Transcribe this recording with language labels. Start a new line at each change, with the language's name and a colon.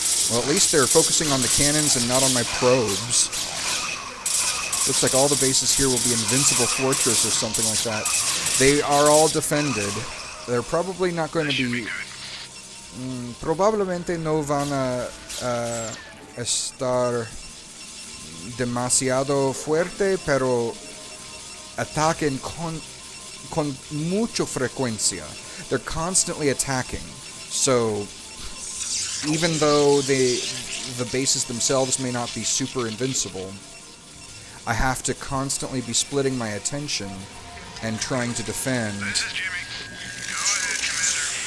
English: Well, at least they're focusing on the cannons and not on my probes. Looks like all the bases here will be Invincible Fortress or something like that. They are all defended. They're probably not going to be...
Spanish: probablemente no van a estar demasiado fuerte, pero ataquen con mucha frecuencia.
English: They're constantly attacking. So, even though the bases themselves may not be super invincible, I have to constantly be splitting my attention and trying to defend. This is Jimmy. Go ahead, Commander.